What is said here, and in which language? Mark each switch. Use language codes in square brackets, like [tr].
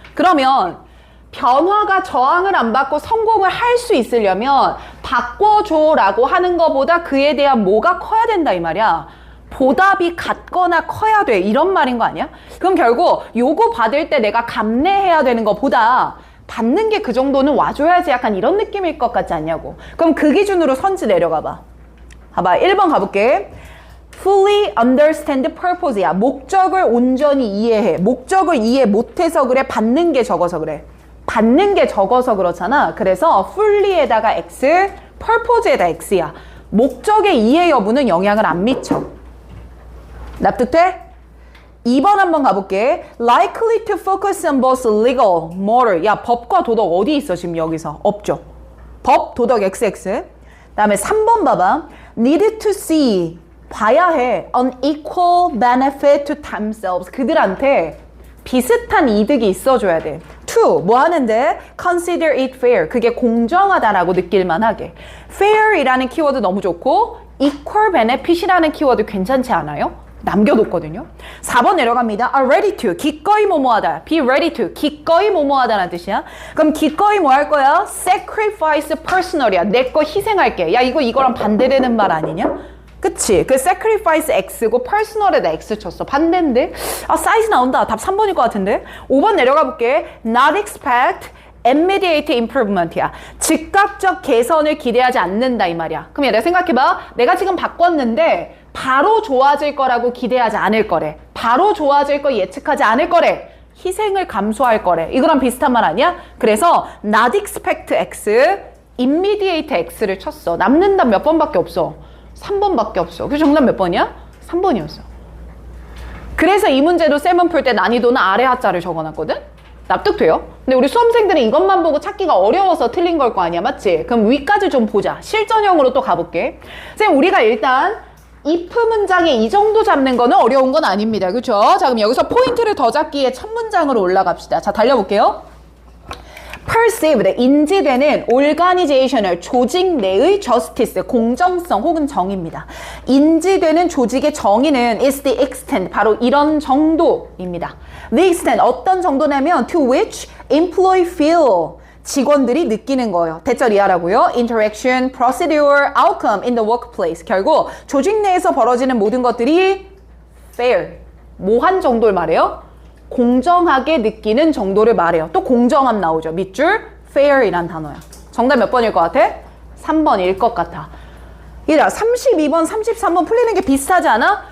[ko] 그러면 변화가 저항을 안 받고 성공을 할 수 있으려면 바꿔줘 라고 하는 것보다 그에 대한 뭐가 커야 된다 이 말이야. 보답이 같거나 커야 돼, 이런 말인 거 아니야? 그럼 결국 요거 받을 때 내가 감내해야 되는 것보다 받는 게 그 정도는 와줘야지, 약간 이런 느낌일 것 같지 않냐고. 그럼 그 기준으로 선지 내려가 봐. 봐봐, 1번 가볼게. [en] fully understand the purpose야. [ko] 목적을 온전히 이해해. 목적을 이해 못해서 그래, 받는 게 적어서 그래. 받는 게 적어서 그렇잖아. 그래서 fully에다가 x, purpose에다 x야. 목적의 이해 여부는 영향을 안 미쳐. 납득돼? 2번 한번 가볼게. [en] likely to focus on both legal, moral. [ko] 야, 법과 도덕 어디 있어 지금 여기서? 없죠. 법, 도덕, xx. 다음에 3번 봐봐. [en] need to see. [ko] 봐야 해. [en] an equal benefit to themselves. [ko] 그들한테 비슷한 이득이 있어줘야 돼. [en] to, [ko] 뭐 하는데? [en] consider it fair. [ko] 그게 공정하다라고 느낄만 하게. fair이라는 키워드 너무 좋고 equal benefit이라는 키워드 괜찮지 않아요? 남겨뒀거든요. 4번 내려갑니다. [en] are ready to, [ko] 기꺼이 뭐뭐하다. [en] be ready to, [ko] 기꺼이 뭐뭐하다는 뜻이야. 그럼 기꺼이 뭐 할 거야? [en] sacrifice personal이야. [ko] 내 거 희생할게. 야, 이거랑 반대되는 말 아니냐? 그치? 그 sacrifice x고 personal에다 x 쳤어. 반대인데? 아, 사이즈 나온다. 답 3번일 것 같은데? 5번 내려가 볼게. [en] not expect immediate improvement이야. [ko] 즉각적 개선을 기대하지 않는다 이 말이야. 그럼 얘들아 생각해봐. 내가 지금 바꿨는데 바로 좋아질 거라고 기대하지 않을 거래. 바로 좋아질 거 예측하지 않을 거래. 희생을 감수할 거래. 이거랑 비슷한 말 아니야? 그래서 not expect x, immediate x를 쳤어. 남는 답 몇 번밖에 없어? 3번밖에 없어. 그래서 정답 몇 번이야? 3번이었어. 그래서 이 문제도 쌤은 풀 때 난이도는 아래 하자를 적어놨거든? 납득돼요? 근데 우리 수험생들은 이것만 보고 찾기가 어려워서 틀린 걸 거 아니야, 맞지? 그럼 위까지 좀 보자. 실전형으로 또 가볼게. 쌤, 우리가 일단 if 문장에 이 정도 잡는 거는 어려운 건 아닙니다. 그쵸? 자, 그럼 여기서 포인트를 더 잡기 위해 첫 문장으로 올라갑시다. 자, 달려볼게요. perceived, 인지되는 organizational, 조직 내의 justice, 공정성 혹은 정의입니다. 인지되는 조직의 정의는 [en] is the extent, [ko] 바로 이런 정도입니다. [en] The extent, [ko] 어떤 정도냐면 [en] to which employee feel, [ko] 직원들이 느끼는 거예요. 대절 이하라고요. [en] interaction, procedure, outcome in the workplace. [ko] 결국 조직 내에서 벌어지는 모든 것들이 fair, 뭐한 정도를 말해요? 공정하게 느끼는 정도를 말해요. 또 공정함 나오죠. 밑줄 fair이란 단어야. 정답 몇 번일 것 같아? 3번일 것 같아. 얘들아 32번, 33번 풀리는 게 비슷하지 않아?